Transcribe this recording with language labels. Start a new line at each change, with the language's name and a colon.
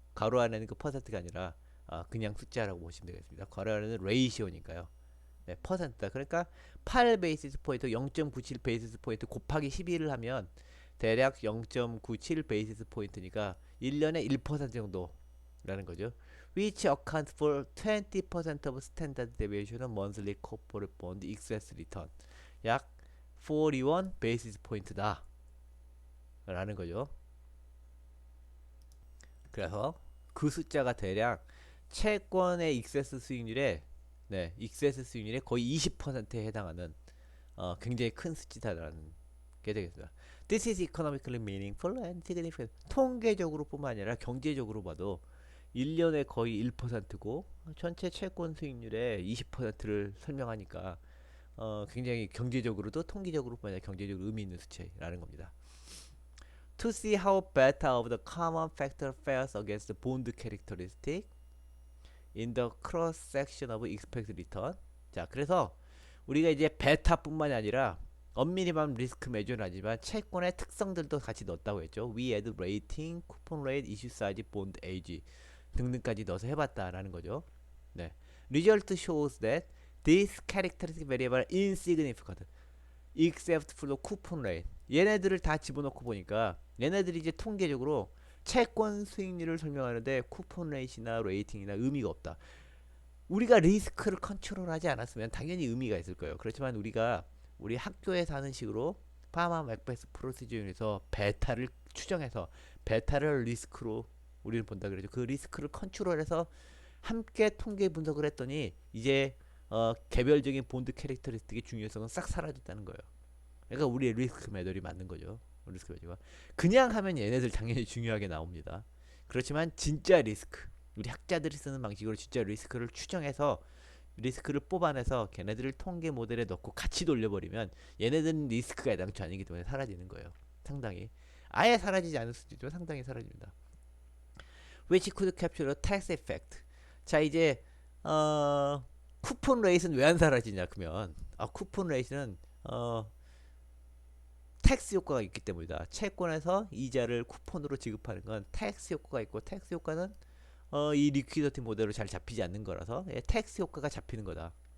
Korean: 괄호 안에 있는 거 퍼센트가 아니라 그냥 숫자라고 보시면 되겠습니다. 괄호 안에는 레이시오니까요. 네, 퍼센트다. 그러니까 8 베이시스 포인트 0.97 베이시스 포인트 곱하기 12를 하면 대략 0.97 베이시스 포인트니까 1년에 1% 정도라는 거죠.
English: Which accounts for 20% of standard deviation of monthly corporate bond excess return.
Korean: 약 41 베이시스 포인트다. 라는 거죠. 그래서 그 숫자가 대략 채권의 익세스 수익률에 네, 익세스 수익률의 거의 20%에 해당하는 굉장히 큰 수치다라는 게 되겠습니다.
English: This is economically meaningful and significant.
Korean: 통계적으로 뿐만 아니라 경제적으로 봐도 1년에 거의 1%고 전체 채권 수익률의 20%를 설명하니까 굉장히 경제적으로도 통계적으로 뿐만 아니라 경제적으로 의미 있는 수치라는 겁니다.
English: To see how beta of the common factor fares against the bond characteristic in the cross section of expected return.
Korean: 자, 그래서 우리가 이제 베타뿐만이 아니라 엄밀히만 리스크 매조는 아니지만 채권의 특성들도 같이 넣었다고 했죠.
English: We add rating, coupon rate, issue size, bond age
Korean: 등등까지 넣어서 해봤다라는 거죠. 네.
English: Result shows that these characteristic variable insignificant except for the coupon rate.
Korean: 얘네들을 다 집어넣고 보니까 얘네들이 이제 통계적으로 채권 수익률을 설명하는데 쿠폰 레이트나 레이팅이나 의미가 없다. 우리가 리스크를 컨트롤하지 않았으면 당연히 의미가 있을 거예요. 그렇지만 우리 학교에서 하는 식으로 파마 맥베스 프로시저에서 베타를 추정해서 베타를 리스크로 우리는 본다 그러죠. 그 리스크를 컨트롤해서 함께 통계 분석을 했더니 이제 개별적인 본드 캐릭터리스틱의 중요성은 싹 사라졌다는 거예요. 그러니까 우리의 리스크 매들이 맞는 거죠. 리스크 매들가 그냥 하면 얘네들 당연히 중요하게 나옵니다. 그렇지만 진짜 리스크, 우리 학자들이 쓰는 방식으로 진짜 리스크를 추정해서 리스크를 뽑아내서 걔네들을 통계 모델에 넣고 같이 돌려버리면 얘네들은 리스크가 애당초 아니기 때문에 사라지는 거예요. 상당히 아예 사라지지 않을 수도 있지만 상당히 사라집니다.
English: Which could capture the tax effect.
Korean: 자, 이제 쿠폰 레이트는 왜 안 사라지냐 그러면 쿠폰 레이트는 텍스 효과가 있기 때문이다. 채권에서 이자를 쿠폰으로 지급하는 건 텍스 효과가 있고 텍스 효과는 이 리퀴디티 모델로 잘 잡히지 않는 거라서 텍스 효과가 잡히는 거다.